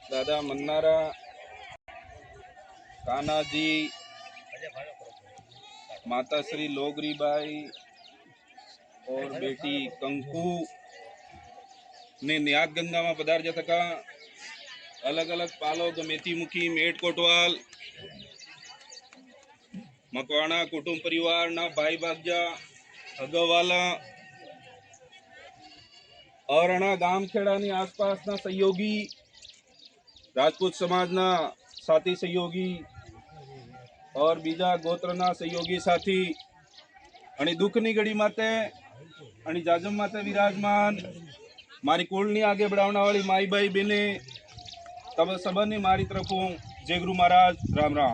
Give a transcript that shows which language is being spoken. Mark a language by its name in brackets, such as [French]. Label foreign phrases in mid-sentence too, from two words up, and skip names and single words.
[Wagdi] दादा मन्नारा कान्हा जी माता श्री लोगरीबाई और बेटी कंकु ने न्यात गंगा में पधार्या था। अलग अलग पालो गमेती मुखी मेट कोटवाल मकवाणा कुटुंब परिवार ना भाई भाग्या अगवाला और अणा गामखेड़ा नी आसपास ना सहयोगी राजपूत समाज ना साथी सहयोगी और बीजा गोत्र ना सहयोगी साथी आणि दुखनी घड़ी माते आणि जाजम माते विराजमान मारी कुलनी आगे बढ़ावना वाली माई भाई बेने तब सबनी मारी तरफों जय गुरु महाराज राम राम।